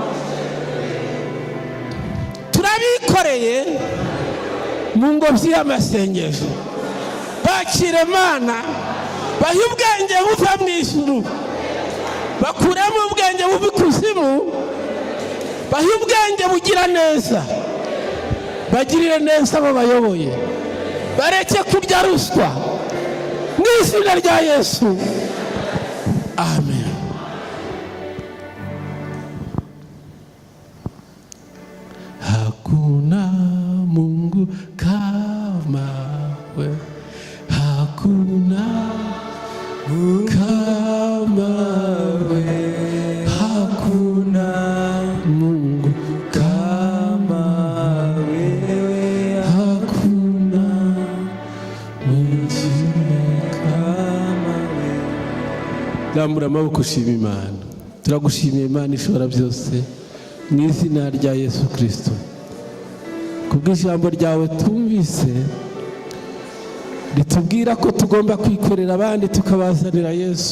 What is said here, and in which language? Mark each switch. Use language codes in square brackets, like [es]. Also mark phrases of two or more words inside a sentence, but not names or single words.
[rw] Turabikoreye mu ngobyi y'amasengesho, bakire Mana, bahe ubwenge buva mu ijuru, bakuremo ubwenge buva ikuzimu, bahe ubwenge bugira neza, bagirire neza abo bayoboye, bareke kurya ruswa mu izina rya Yesu. Amen. [sw] Hakuna Mungu kama wewe, hakuna Mungu kama wewe, hakuna Mungu kama wewe, hakuna mwingine kama wewe. [rw] Rambura amaboko, ushima Imana. Turagushimiye Imana ishobora byose, mu izina rya Yesu Kristo, kubw'ijambo ryawe twumvise ritubwira ko tugomba kwikorera abandi tukabazanira Yesu.